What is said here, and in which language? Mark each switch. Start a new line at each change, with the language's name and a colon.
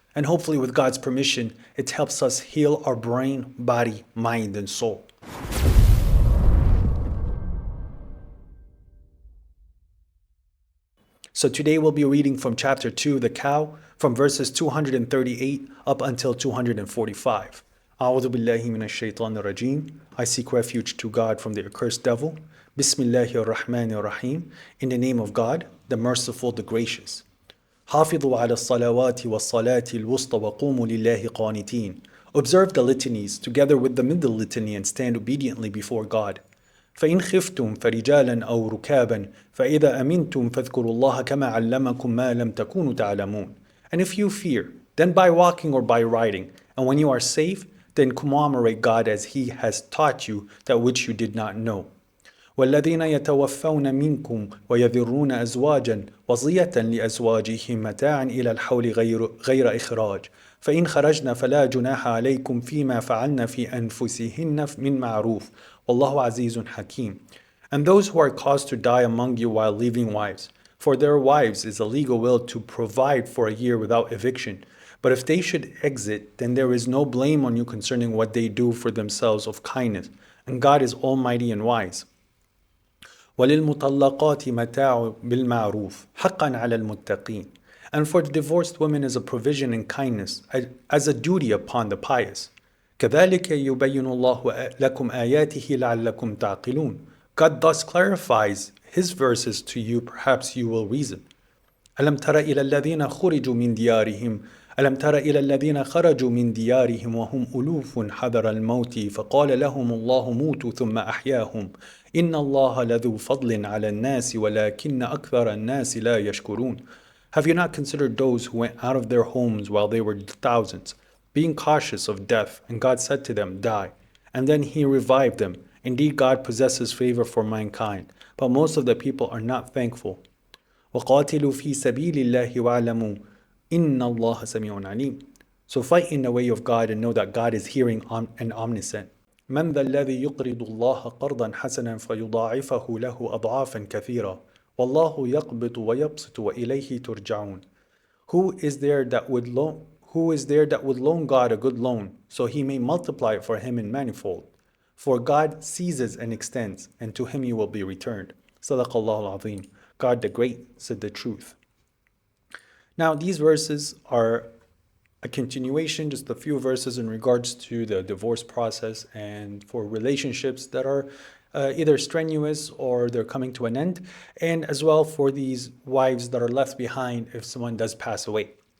English: And hopefully, with God's permission, it helps us heal our brain, body, mind, and soul. So today we'll be reading from chapter 2, the cow, from verses 238 up until 245.
Arabic: أعوذ بالله من الشيطان الرجيم.
English: I seek refuge to God from the accursed devil.
Arabic: Bismillahir Rahmanir Rahim.
English: In the name of God, the merciful, the gracious.
Arabic: حافظوا على الصلوات والصلاة الوسطى وقوموا لله قانتين.
English: Observe the litanies together with the middle litany and stand obediently before God.
Arabic: فإن خفتم فرجالا أو ركابا فإذا أمنتم فاذكروا الله كما علمكم ما لم تكونوا تعلمون.
English: And if you fear, then by walking or by riding, and when you are safe, then commemorate God as He has taught you that which you did not know.
Arabic: والذين يتوفون منكم ويذرون أزواجا وصية لأزواجهم متاعا إلى الحول غير إخراج فإن خرجن فلا جناح عليكم فيما فعلن في أنفسهن من معروف والله عزيز حكيم.
English: And those who are caused to die among you while leaving wives, for their wives is a legal will to provide for a year without eviction. But if they should exit, then there is no blame on you concerning what they do for themselves of kindness, and God is almighty and wise.
Arabic: وَلِلْمُطَلَّقَاتِ مَتَاعٌ بِالْمَعْرُوفِ حَقًّا عَلَى الْمُتَّقِينَ.
English: And for the divorced women is a provision in kindness, as a duty upon the pious.
Arabic: كَذَلِكَ يُبَيِّنُ اللَّهُ لَكُمْ آيَاتِهِ لَعَلَّكُمْ تَعْقِلُونَ.
English: God thus clarifies His verses to you, perhaps you will reason.
Arabic: أَلَمْ تَرَ إِلَى الَّذِينَ خُرِجُوا مِنْ دِيَارِهِمْ ألم تر إلى الذين خرجوا من ديارهم وهم ألوف حذر الموت فقال لهم الله موتوا ثم أحياهم إن الله لذو فضل على الناس ولكن أكثر الناس لا يشكرون.
English: Have you not considered those who went out of their homes while they were thousands, being cautious of death, and God said to them, Die, and then He revived them. Indeed, God possesses favor for mankind, but most of the people are not thankful.
Arabic: وقاتلوا في سبيل الله واعلموا Inna Allah Sami'un Alim.
English: So fight in the way of God and know that God is hearing and omniscient.
Arabic: من ذا الذي يقرض الله قرضا حسنا فيضاعفه له أضعافا كثيرة والله يقبض ويبسط وإليه ترجعون.
English: Who is there that would loan God a good loan so He may multiply it for him in manifold? For God seizes and extends, and to Him you will be returned.
Arabic: Sadaqallahu al-Azim.
English: God the Great said the truth. Now, these verses are a continuation, just a few verses in regards to the divorce process and for relationships that are either strenuous or they're coming to an end, and as well for these wives that are left behind if someone does pass away.